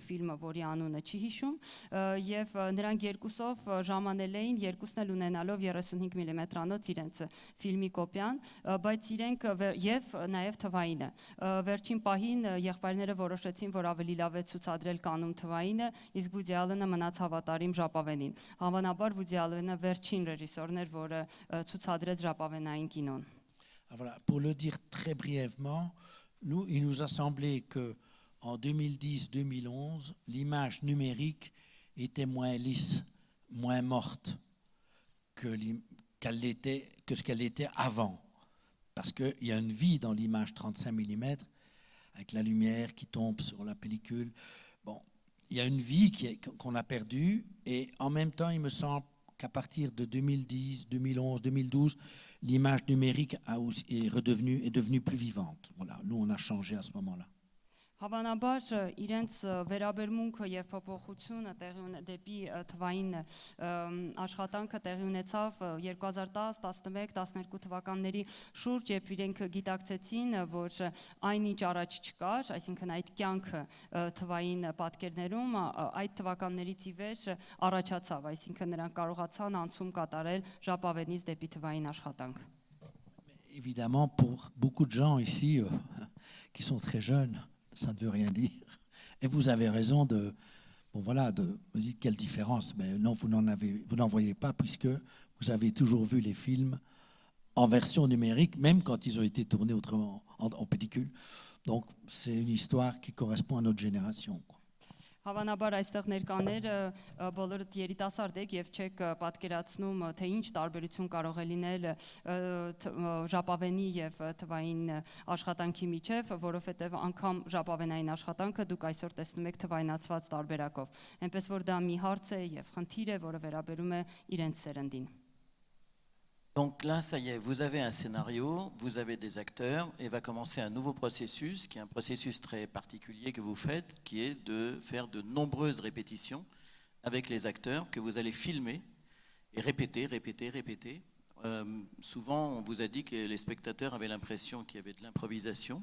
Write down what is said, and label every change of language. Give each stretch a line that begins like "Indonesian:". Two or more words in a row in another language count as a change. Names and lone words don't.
Armenian: ֆիլմը, որի անունը չի հիշում, եւ նրանք երկուսով ժամանել էին, երկուսն էլ ունենալով 35 մմ-անոց իրենց ֆիլմի կոպիան, բայց իրենք եւ նաեւ թվայինը վերջին պահին եղբայրները որոշեցին, որ ավելի լավ է ցուցադրել կանում թվայինը, իսկ Woody Allen-ը մնաց հավատարիմ ժապավենին։ Հավանաբար Woody Allen-ը վերջին ռեժիսորն էր, որը ցուցադրեց ժապավենային կինոն։
French: Voilà, pour le dire très brièvement, il nous a semblé que en 2010-2011, l'image numérique était moins lisse, moins morte que ce qu'elle était avant. Parce qu'il y a une vie dans l'image 35 mm, avec la lumière qui tombe sur la pellicule. Bon, il y a une vie qu'on a perdue, et en même temps, il me semble qu'à partir de 2010, 2011, 2012, l'image numérique est devenue plus vivante. Voilà, nous, on a changé à ce moment-là.
Armenian: Հավանաբար իրենց վերաբերմունքը եւ փոփոխությունը դեպի թվային աշխատանքը տեղի ունեցավ 2010, 11, 12 թվականների շուրջ, երբ իրենք գիտակցեցին, որ այնինչ առաջ չկար, այսինքն այդ կյանքը թվային պատկերներում այդ թվականներից ի վեր առաջացավ, այսինքն նրանք կարողացան անցում կատարել ժապավենից դեպի թվային աշխատանք։
French: Évidemment, pour beaucoup de gens ici qui sont très jeunes, ça ne veut rien dire. Et vous avez raison de me dire quelle différence. Mais non, vous n'en voyez pas, puisque vous avez toujours vu les films en version numérique, même quand ils ont été tournés autrement, en pellicule. Donc, c'est une histoire qui correspond à notre génération, quoi.
Armenian: Հավանաբար այստեղ ներկաները բոլորդ երիտասարդ եք եւ չեք պատկերացնում, թե ինչ տարբերություն կարող է լինել ժապավենի եւ թվային աշխատանքի միջև, որովհետեւ անգամ ժապավենային աշխատանքը դուք այսօր տեսնում եք թվայնացված տարբերակով։ Այնպես որ դա մի հարց է եւ խնդիր է, որը վերաբերում է իրենց սերնդին։
French: Donc là, ça y est, vous avez un scénario, vous avez des acteurs, et va commencer un nouveau processus, qui est un processus très particulier que vous faites, qui est de faire de nombreuses répétitions avec les acteurs que vous allez filmer et répéter Souvent, on vous a dit que les spectateurs avaient l'impression qu'il y avait de l'improvisation.